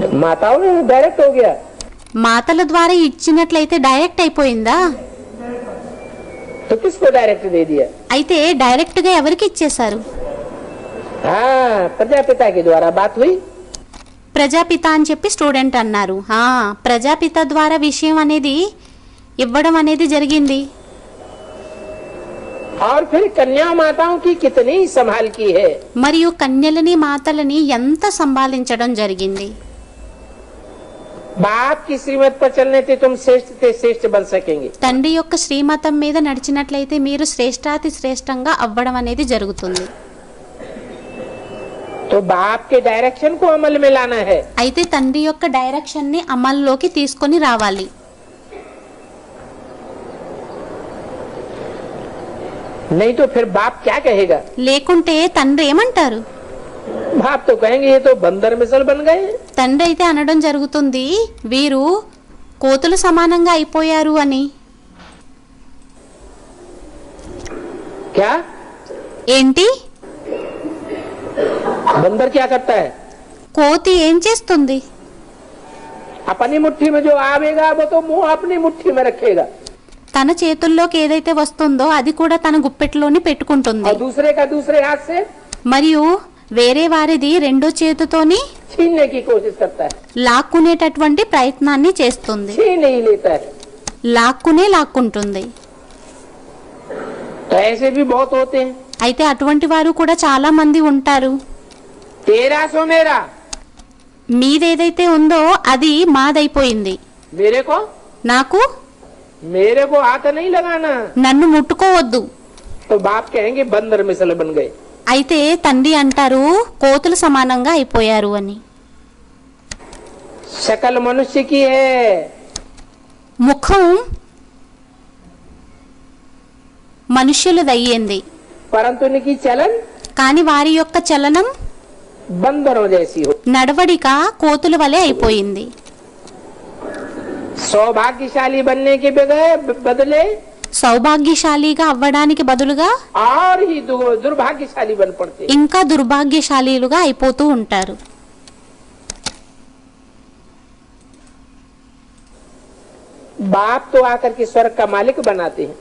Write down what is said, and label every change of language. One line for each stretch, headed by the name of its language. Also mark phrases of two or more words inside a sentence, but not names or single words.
Hindi: माताओं ने डायरेक्ट हो गया.
Telugu: మాతల ద్వారా ఇచ్చినట్లయితే డైరెక్ట్ అయిపోయిందా?
Hindi: तो किसको डायरेक्ट दे दिया?
Telugu: అయితే డైరెక్ట్ గా ఎవరికి ఇచ్చేశారు?
Hindi: हाँ प्रजापिता के द्वारा बात हुई.
Telugu: ప్రజాపిత అని చెప్పి స్టూడెంట్ అన్నారు. ప్రజాపిత ద్వారా విషయం అనేది ఇవ్వడం అనేది జరిగింది.
Hindi: और फिर कन्या माताओं की कितनी संभाल की है.
Telugu: మరియు కన్యలని మాతలని ఎంత సంభాళించడం జరిగింది.
Hindi: बाप की श्रीमत पर चलने से तुम श्रेष्ठ से श्रेष्ठ बन सकेंगे।
Telugu: తండ్రి యొక్క శ్రీమతం మీద నడిచినట్లయితే మీరు శ్రేష్టాతి శ్రేష్టంగా అవ్వడం అనేది జరుగుతుంది।
Hindi: तो बाप के डायरेक्शन को अमल में लाना है।
Telugu: అయితే తండ్రి యొక్క డైరెక్షన్ ని అమల్లోకి తీసుకొని రావాలి।
Hindi: नहीं तो फिर बाप क्या कहेगा?
Telugu: లేకుంటే తండ్రి ఏమంటారు?
Hindi: बाप तो कहेंगे ये तो बंदर मिसल बन गए।
Telugu: తండ్రి అయితే అనడం జరుగుతుంది వీరు కోతుల సమానంగా అయిపోయారు అని।
Hindi: क्या
Telugu: ఏంటి?
Hindi: बंदर क्या करता है?
Telugu: కోతి ఏం చేస్తుంది?
Hindi: अपनी मुट्ठी में जो आवेगा वो तो मुंह अपनी मुट्ठी में रखेगा
Telugu: తన చేతుల్లోకి ఏదైతే వస్తుందో అది కూడా తన గుప్పెట్లోని పెట్టుకుంటుంది।
Hindi: और दूसरे का दूसरे हाथ से
Telugu: మరియు వేరే వారిది రెండో చేతితోని
Hindi: छीनने की कोशिश करता है,
Telugu: లాక్కునేటటువంటి ప్రయత్నాన్ని చేస్తుంది।
Hindi: छीन नहीं लेता है।
Telugu: లాక్కుంటుంది।
Hindi: तो ऐसे भी बहुत होते हैं।
Telugu: అయితే అటువంటి వారు కూడా చాలా మంది ఉంటారు।
Hindi: तेरा सो मेरा,
Telugu: మీదేదైతే ఉందో అది మాదైపోయింది,
Hindi: मेरे को हाथ नहीं लगाना।
Telugu: నన్ను ముట్టుకోవద్దు।
Hindi: तो बाप कहेंगे बंदर मिसल बन गए।
Telugu: అయితే తండ్రి అంటారు కోతుల సమానంగా అయిపోయారు అని।
Hindi: शकल मनुष्य की है,
Telugu: ముఖం మనుష్యులదయ్యింది,
Hindi: परंतु उनकी चलन
Telugu: కానీ वारी యొక్క చలనం
Hindi: बंदरों जैसी हो।
Telugu: నడవడిక కోతుల వలె అయిపోయింది।
Hindi: सौभाग्यशाली बनने के बदले
Telugu: సౌభాగ్యశాలిగా అవ్వడానికి బదులుగా
Hindi: और ही दुर्भाग्यशाली बन पड़ते।
Telugu: ఇంకా దుర్భాగ్యశాలీలుగా అయిపోతూ ఉంటారు।
Hindi: बाप तो आकर के स्वर्ग का मालिक बनाते हैं,